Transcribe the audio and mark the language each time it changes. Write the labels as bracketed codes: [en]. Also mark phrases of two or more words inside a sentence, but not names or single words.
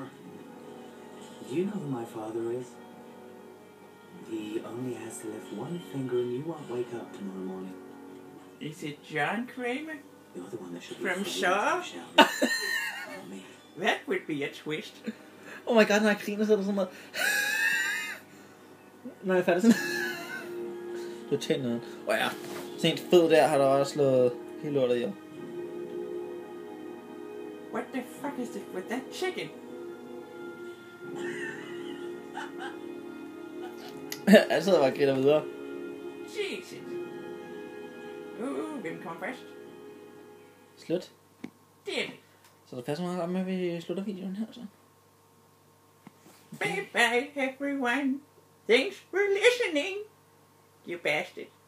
[en] Do you know who my father is? He only has to lift one finger and you won't wake up tomorrow morning. Is it John Kramer? You're the one that should be From afraid Shaw? of, shall we? Me. That would be a twist. Oh my god, [da] når jeg griner, så er der sådan noget. Når jeg er færdig sådan. Du har tændt noget. Ja. Sådan en fed der har der også slået hele lortet ihjel. [en] What the fuck is it with that chicken? [da] Jeg sidder bare og griner videre. Jesus. Hvem kommer først? Slut. [en] Damn it. [da] Så der passer meget godt med, at vi slutter videoen her så. [en] Bye bye everyone. Thanks for listening. You bastard.